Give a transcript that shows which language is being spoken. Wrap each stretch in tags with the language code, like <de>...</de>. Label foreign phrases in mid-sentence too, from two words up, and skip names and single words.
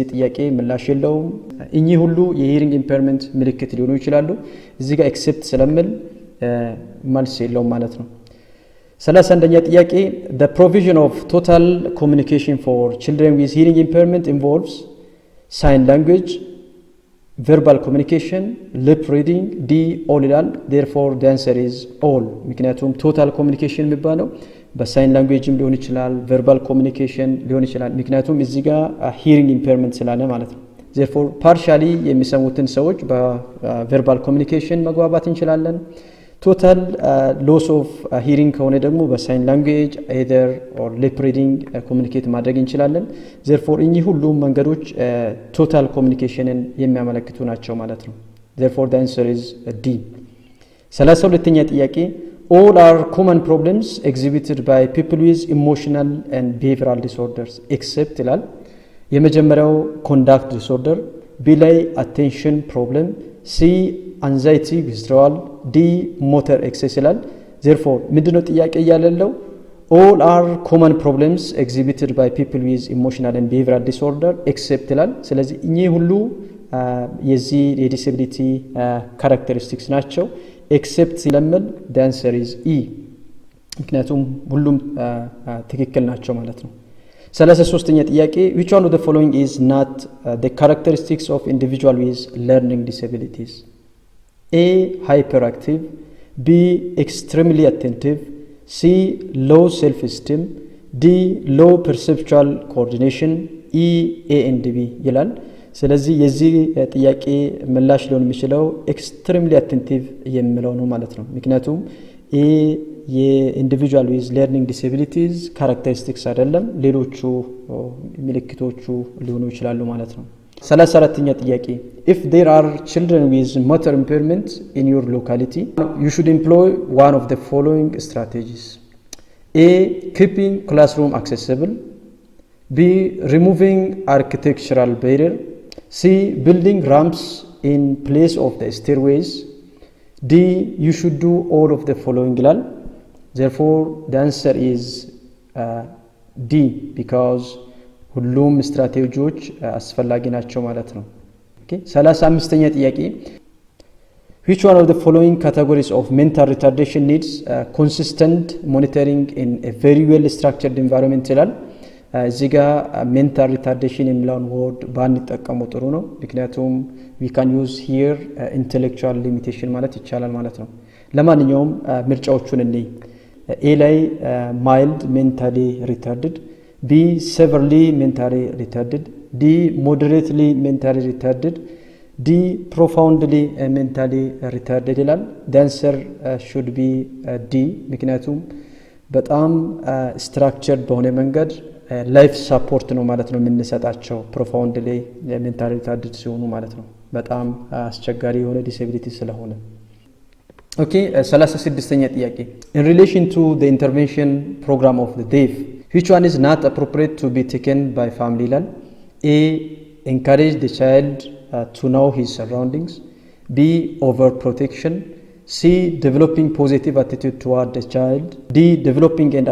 <am>ጥያቄ ምላሽ የለውም። እኚህ ሁሉ</am> <en>hearing impairment</en> <am>ምልክት ሊሆኑ ይችላሉ። እዚህ ጋር ኤክሴፕት ስለምል መልስ የለውም ማለት ነው። 31ኛ ጥያቄ</am> <en>the provision of total communication for children with hearing impairment involves sign language, verbal communication, lip reading፣ D all</en> <am>ይላል።</am> <en>therefore the answer is</en> <am>all። ምክንያቱም</am> <en>total communication</en> <am>የሚባለው በሳይን ላንጉዌጅም ሊሆን ይችላል፣</am> <en>verbal communication</en> <am>ሊሆን ይችላል። ምክንያቱም እዚህ ጋር</am> <en>hearing impairment</en> <am>ስላለ ማለት ነው።</am> <en>therefore partially</en> <am>የሚሰሙትን ሰዎች በቨርባል ኮሚኒኬሽን መግባባት እንችላለን።</am> <en>total loss of hearing</en> <am>ከሆነ ደግሞ በሳይን ላንጉዌጅ</am> <en>either or lip reading</en> <am>ኮሚኒኬት ማድረግ እንችላለን። therefore እኚህ ሁሉም መንገዶች ቶታል ኮሚኒኬሽንን የሚያመለክቱ ናቸው ማለት ነው። therefore</am> <en>the answer is D። 32ኛ ጥያቄ all are common problems exhibited by people with emotional and behavioral disorders except</en> <am>ይላል። የመጀመሪያው</am> <en>conduct disorder፣ B ላይ attention problem፣ C anxiety withdrawal፣ D motor excess</en> <am>ይላል። therefore ምንድነው ጥያቄ እያለለው</am> <en>all are common problems exhibited by people with emotional and behavioral disorder except</en> <am>ይላል። ስለዚህ እኚህ ሁሉ የዚህ የዲስኤቢሊቲ ካራክተሪስቲክስ ናቸው። ኤክሴፕት ሲለምል</am> <en>the answer is E።</en> <am>ምክንያቱም ሁሉም ትክክል ናቸው ማለት ነው። 33ኛ ጥያቄ</am> <en>which one of the following is not the characteristics of individual with learning disabilities? A hyperactive፣ B extremely attentive፣ C low self-esteem፣ D low perceptual coordination፣ E A and B</en> <am>ይላል። ስለዚህ የዚህ ጥያቄ ምላሽ ሊሆን የሚችለው ኤክስትሪምሊ አቴንቲቭ የሚለው ነው ማለት ነው። ምክንያቱም</am> <en>የኢንዲቪጁዋል ዊዝ ለርኒንግ ዲስኤቢሊቲዝ ካራክተሪስቲክስ</en> <am>አይደለም፣ ሌሎቹ ምልክቶቹ ሊሆኑ ይችላሉ ማለት ነው። 34ኛ ጥያቄ</am> <en>if there are children with motor impairment in your locality you should employ one of the following strategies. A keeping classroom accessible፣ B removing architectural barrier፣ C building ramps in place of the stairways፣ D you should do all of the following</en> <am>ይላል።</am> <en>therefore the answer is D because</en> <am>ሁሉም ስትራቴጂዎች አስፈላጊ ናቸው ማለት ነው። ኦኬ 35ኛ ጥያቄ</am> <en>which one of the following categories of mental retardation needs consistent monitoring in a very well structured environment</en> <am>ይላል። እዚህ ጋር</am> <en>ሜንታል</en> <am>ሪታርዴሽን የሚለውን ወርድ ባንጠቀመው ጥሩ ነው። ምክንያቱም</am> <en>we can use here intellectual limitation</en> <am>ማለት ይቻላል ማለት ነው። ለማንኛውም ምርጫዎቹን እንይ። ኤ ላይ</am> <en>mild mentally retarded፣</en> <am>ቢ</am> <en>severely mentally retarded፣</en> <am>ዲ</am> <en>moderately mentally retarded፣</en> <am>ዲ</am> <en>profoundly mentally retarded</en> <am>ይላል።</am> <en>the answer should be</en> <am>ዲ ምክንያቱም በጣም structured በሆነ መንገድ ላይፍ ሳፖርት ነው ማለት ነው የምንሰጣቸው</am> <en>profoundly mentally retarded</en> <am>ሲሆኑ ማለት ነው። በጣም አስቸጋሪ የሆነ ዲሴቢሊቲ ስለሆነ። ኦኬ 36ኛ ጥያቄ</am> <en>in relation to the intervention program of the deaf which one is not appropriate to be taken by family</en> <am>ይላል።</am> <en>A encourage the child to know his surroundings፣ B overprotection፣ C developing positive attitude toward the child፣ D developing and</en>